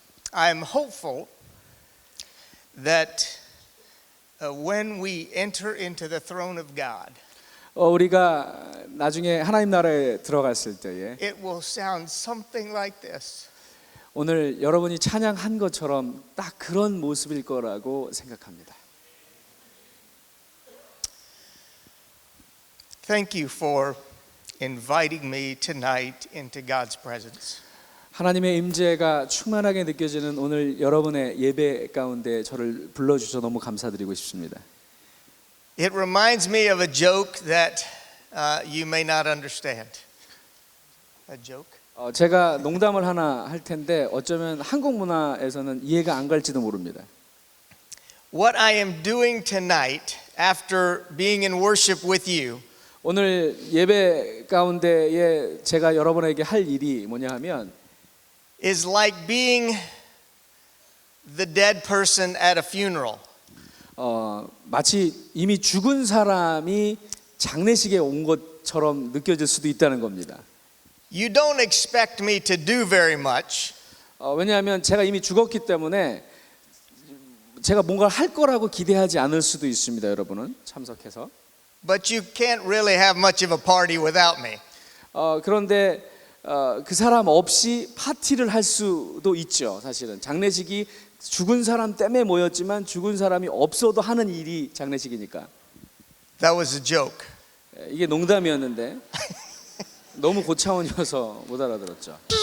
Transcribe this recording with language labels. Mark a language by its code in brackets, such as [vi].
[en] I'm hopeful that when we enter into the throne of God, [ko] 우리가 나중에 하나님 나라에 들어갔을 때에 [en] it will sound something like this. [ko] 오늘 여러분이 찬양한 것처럼 딱 그런 모습일 거라고 생각합니다. [en] Thank you for inviting me tonight into God's presence. [ko] 하나님의 임재가 충만하게 느껴지는 오늘 여러분의 예배 가운데 저를 불러주셔서 너무 감사드리고 싶습니다. [en] It reminds me of a joke that you may not understand. A joke? [ko] 제가 농담을 하나 할 텐데 어쩌면 한국 문화에서는 이해가 안 갈지도 모릅니다. [en] What I am doing tonight after being in worship with you [ko] 오늘 예배 가운데에 제가 여러분에게 할 일이 뭐냐 하면 [en] is like being the dead person at a funeral. [ko] 마치 이미 죽은 사람이 장례식에 온 것처럼 느껴질 수도 있다는 겁니다. [en] You don't expect me to do very much. [ko] 왜냐하면 제가 이미 죽었기 때문에 제가 뭔가를 할 거라고 기대하지 않을 수도 있습니다. 여러분은 참석해서. [en] But you can't really have much of a party without me. [ko] 그런데 그 사람 없이 파티를 할 수도 있죠. 사실은 장례식이 죽은 사람 때문에 모였지만 죽은 사람이 없어도 하는 일이 장례식이니까. [en] That was a joke. [ko] 이게 농담이었는데 너무 고차원이어서 못 알아들었죠.